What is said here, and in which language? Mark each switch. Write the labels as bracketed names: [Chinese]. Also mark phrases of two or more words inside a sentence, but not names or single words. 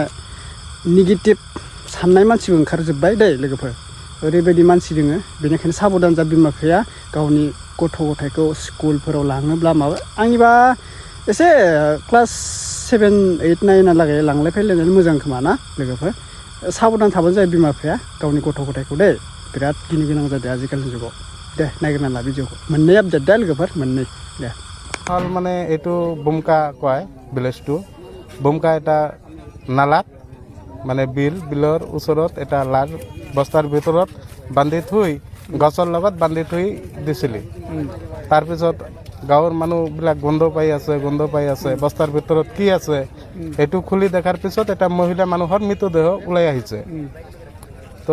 [Bodo] नेगेटिभ साननाय मानसिबो ओंखारजोब्बाय दे लोगोफोर ओरैबायदि मानसि दोङो बेनिखायनो साबधान जा बिमा बिफाया गावनि गथ' गथायखौ स्कुलफोराव लाङोब्ला माबा आंनिबा एसे क्लास 7, 8, 9 लागै लांलाय फैलायनानै मोजां खोमा ना लोगोफोर साबधान थाबानो जायो बिमा बिफाया गावनि गथ' गथायखौ दे बिराद गिनो गोनां जादों आजिखालिनि जुगाव दे नायग्रोना ला भिडिअखौ मोननै आपडेट दे लोगोफोर मोननै दे [Assamese] হল মানে এইটো বুমকা কয় [English] village to [Assamese] বুমকা এটা নালাত মানে বিলৰ ওচৰত এটা লাজ বস্তাৰ ভিতৰত বান্ধি থৈ গছৰ লগত বান্ধি থৈ দিছিলি তাৰপিছত গাঁৱৰ মানুহবিলাক গন্ধ পাই আছে বস্তাৰ ভিতৰত কি আছে এটো খুলি দেখাৰ পিছত এটা মহিলা মানুহৰ মৃতদেহ ওলাই আহিছে তো